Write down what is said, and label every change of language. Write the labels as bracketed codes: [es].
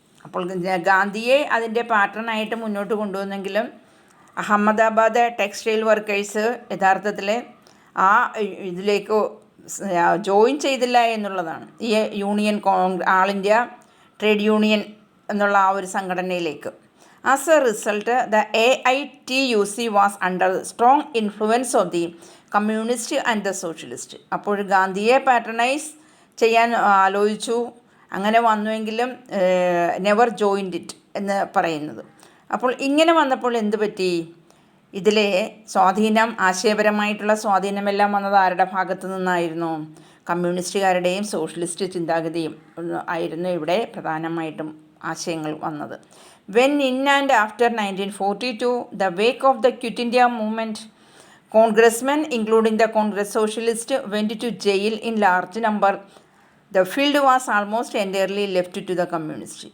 [ml] അപ്പോൾ ഗാന്ധിയെ അതിൻ്റെ പാറ്റേണായിട്ട് മുന്നോട്ട് കൊണ്ടുവന്നെങ്കിലും അഹമ്മദാബാദ് ടെക്സ്റ്റൈൽ വർക്കേഴ്സ് യഥാർത്ഥത്തിൽ ആ ഇതിലേക്ക് ജോയിൻ ചെയ്തില്ല എന്നുള്ളതാണ്. ഈ യൂണിയൻ ആൾ ഇന്ത്യ ട്രേഡ് യൂണിയൻ എന്നുള്ള ആ ഒരു സംഘടനയിലേക്ക് [en] As a result, the AITUC was under strong influence of the communist and the socialist. [ml] അപ്പോൾ ഗാന്ധിയെ പാട്രണൈസ് ചെയ്യാൻ ആലോചിച്ചു. അങ്ങനെ വന്നുവെങ്കിലും [en] never joined it [ml] എന്ന് പറയുന്നത്. അപ്പോൾ ഇങ്ങനെ വന്നപ്പോൾ എന്ത് പറ്റി? ഇതിലെ സ്വാധീനം, ആശയപരമായിട്ടുള്ള സ്വാധീനമെല്ലാം വന്നത് ആരുടെ ഭാഗത്തു നിന്നായിരുന്നു? കമ്മ്യൂണിസ്റ്റുകാരുടെയും സോഷ്യലിസ്റ്റ് ചിന്താഗതിയും ആയിരുന്നു ഇവിടെ പ്രധാനമായിട്ടും ആശയങ്ങൾ വന്നത്. [en] When in and after 1942, the wake of the Quit India movement, congressmen, including the Congress Socialists, went to jail in large number. The field was almost entirely left to the communists.